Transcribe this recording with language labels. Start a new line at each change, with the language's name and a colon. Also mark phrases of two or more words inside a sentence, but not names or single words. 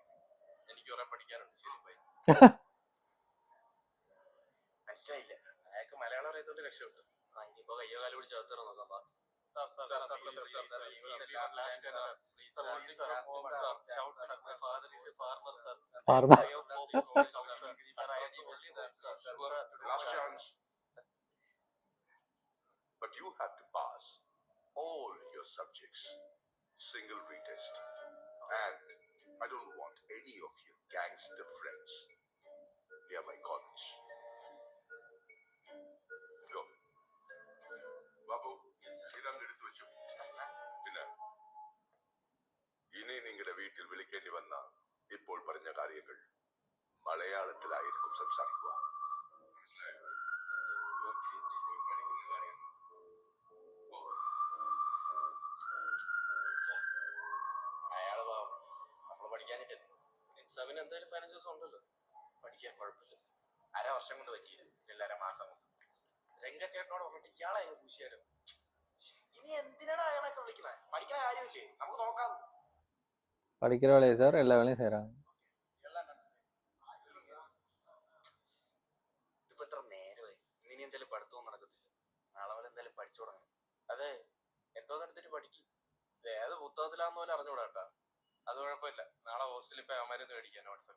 Malayalam: എനിക്ക് കുറെ പഠിക്കാനുണ്ട്. ശരി പോയി. മനസ്സിലായില്ല. അയാൾക്ക് മലയാളം അറിയാത്തോണ്ട് രക്ഷപ്പെട്ടു. ആ ഇനിയിപ്പോ കയ്യോ കാലോ പിടിച്ച് അകത്തറ നോക്കാം. ഫാർമർ.
English: Last chance. But you have to pass all your subjects. Single retest. And I don't want any of your gangster friends near my college. Go. Babu,
Malayalam: ഇതങ്ങ് എടുത്തു വെച്ചു. പിന്നെ ഇനി നിങ്ങളുടെ വീട്ടിൽ വിളിക്കേണ്ടി വന്ന ഇപ്പോൾ പറഞ്ഞ കാര്യങ്ങൾ മലയാളത്തിലായിരിക്കും സംസാരിക്കുക. മനസ്സിലായോ? പോയി പഠിക്കുന്ന കാര്യം. ഓ. അയാള് പാവം. നമ്മള് പഠിക്കാനിട്ടേ. എക്സാമിന് എന്തായാലും 15 ദിവസം ഉണ്ടല്ലോ, പഠിക്കാൻ കുഴപ്പമില്ല. അരവർഷം കൊണ്ട് പറ്റിയില്ല, 2.5 മാസം കൊണ്ട്. രംഗച്ചേട്ടനോട് പറഞ്ഞിട്ട് ഇയാളെ അങ്ങ് പൂശിയാലോ. ഇനി എന്തിനാണ് അയാളൊക്കെ വിളിക്കണേ? പഠിക്കണ കാര്യമില്ലേ, നമുക്ക് നോക്കാം.
Tamil: படிக்கிற வேலையை தவிர எல்லா வேலையும் செய்கிறாங்க.
Malayalam: ഇതിപ്പോ എത്ര നേരമായി, ഇനി എന്തായാലും പഠിത്തവും നടക്കത്തില്ല. നാളെ വരെ എന്തായാലും പഠിച്ചു തുടങ്ങണം. അതെ, എന്തോന്നെടുത്തിട്ട് പഠിക്കും. ഏത് പുസ്തകത്തിലാന്ന് പോലെ അറിഞ്ഞുകൂടാട്ടാ. അത് കുഴപ്പമില്ല, നാളെ ഹോസ്റ്റലിൽ പോയി അമരുന്ന് മേടിക്കാൻ നോട്ട്സൊക്കെ.